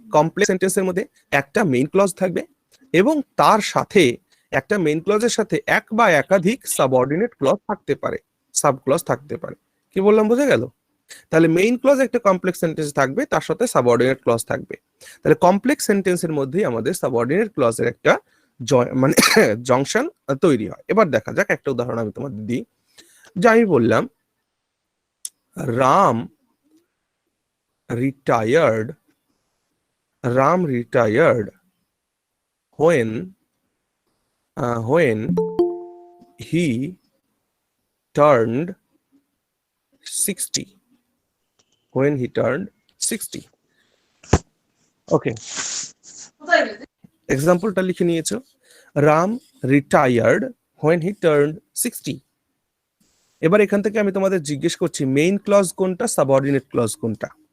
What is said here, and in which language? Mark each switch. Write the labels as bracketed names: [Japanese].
[Bangla] Complex সেন্টেন্সের মধ্যে একটা মেইন ক্লজ থাকবে এবং তার সাথে একটা মেইন ক্লজের সাথে এক বা একাধিক সাবঅর্ডিনেট ক্লজ থাকতে পারে, সাব ক্লজ থাকতে পারে। কি বললাম বোঝা গেল? তাহলে মেইন ক্লজ একটা কমপ্লেক্স সেন্টেন্স থাকবে, তার সাথে সাবঅর্ডিনেট ক্লজ থাকবে। তাহলে কমপ্লেক্স সেন্টেন্সের মধ্যেই আমাদের সাবঅর্ডিনেট ক্লজের একটা মানে জংশন তৈরি হয়। এবার দেখা যাক, একটা উদাহরণ আমি তোমাদের দিই। যে আমি বললাম [English] Ram retired Ram retired when he turned 60, when he turned 60. Okay, [Bangla] এক্সাম্পলটা লিখে নিয়েছো, [English] Ram retired when he turned 60। [Bangla] এবার এখান থেকে আমি তোমাদের জিজ্ঞেস করছি মেইন ক্লজ কোনটা, সাবঅর্ডিনেট ক্লজ কোনটা?